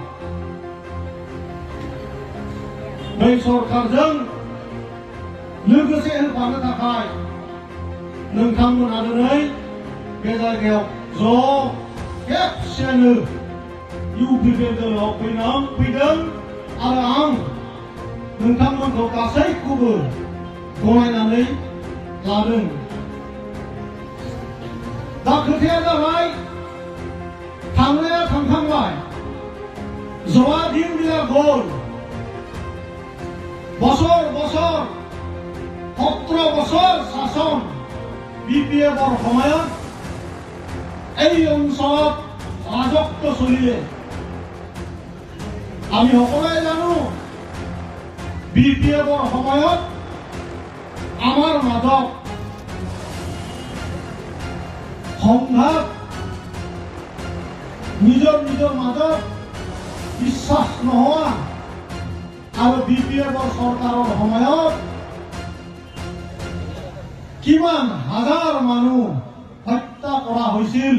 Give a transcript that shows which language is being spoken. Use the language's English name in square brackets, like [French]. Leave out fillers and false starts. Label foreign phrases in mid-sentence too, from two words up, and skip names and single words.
[Bodo] बै सरकारजों लोगोसे होफानो थाखाय नोंथांमोना दिनै बे जायगायाव ज' खेबसेनो UPPL दोलोआव फैदों आरो आं नोंथांमोनखौ गासैखौबो गनायनानै लादों। दा खोथाया जाबाय थांनाया थांखांबाय। जवा दिन बिला गल [Assamese] বছর বছর 17 বছর শাসন BPFৰ সময়ত এই অঞ্চলত ৰাজত্ব চলিলে। আমি সকলোৱে জানো BPFৰ সময়ত আমাৰ মাজত সংঘাত, নিজৰ মাজত বিশ্বাস নোহোৱা আৰু BPFৰ চৰকাৰৰ সময়ত কিমান হাজাৰ মানুহ হত্যা কৰা হৈছিল।